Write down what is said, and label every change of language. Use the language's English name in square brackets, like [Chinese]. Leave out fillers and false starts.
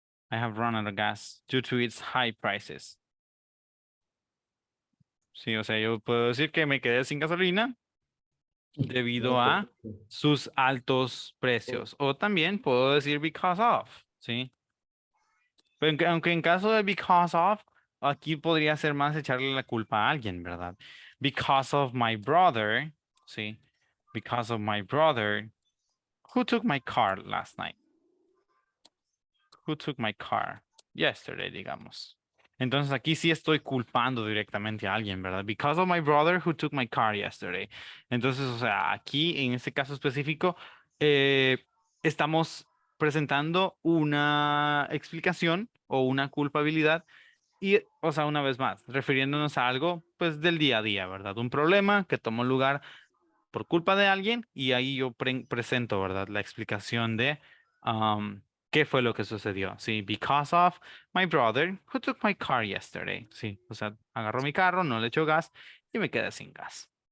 [English] I have run out of gas due to its high prices. [Spanish] Sí, o sea, yo puedo decir que me quedé sin gasolina debido a sus altos precios. O también puedo decir because of, ¿sí? Pero aunque en caso de because of, aquí podría ser más echarle la culpa a alguien, ¿verdad? [English] Because of my brother, [Spanish] ¿sí? [English] Because of my brother, who took my car last night? Who took my car yesterday, [Spanish] digamos. Entonces aquí sí estoy culpando directamente a alguien, ¿verdad? [English] Because of my brother who took my car yesterday. [Spanish] Entonces, o sea, aquí en este caso específico, estamos presentando una explicación o una culpabilidad y, o sea, una vez más, refiriéndonos a algo, pues, del día a día, ¿verdad? Un problema que tomó lugar por culpa de alguien y ahí yo presento, ¿verdad? La explicación de qué fue lo que sucedió. Sí, [English] because of my brother who took my car yesterday. [Spanish] Sí, o sea, agarró mi carro, no le echó gas y me quedé sin gas.